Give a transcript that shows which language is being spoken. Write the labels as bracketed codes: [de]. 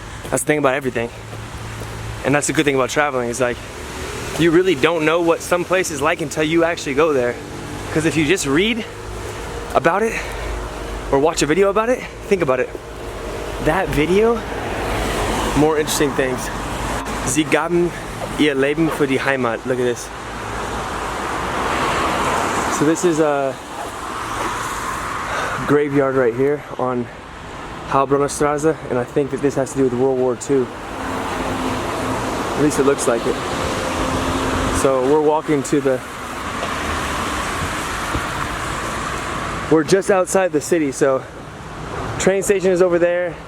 [en] That's the thing about everything. And that's the good thing about traveling, is like, you really don't know what some place is like until you actually go there. Because if you just read about it, or watch a video about it, think about it. That video, more interesting things. [de] Sie gaben ihr Leben für die Heimat. [en] Look at this. So this is a graveyard right here on HauptbahnhoffSTrase, and I think that this has to do with World War II. At least it looks like it. So we're walking to we're just outside the city, so train station is over there.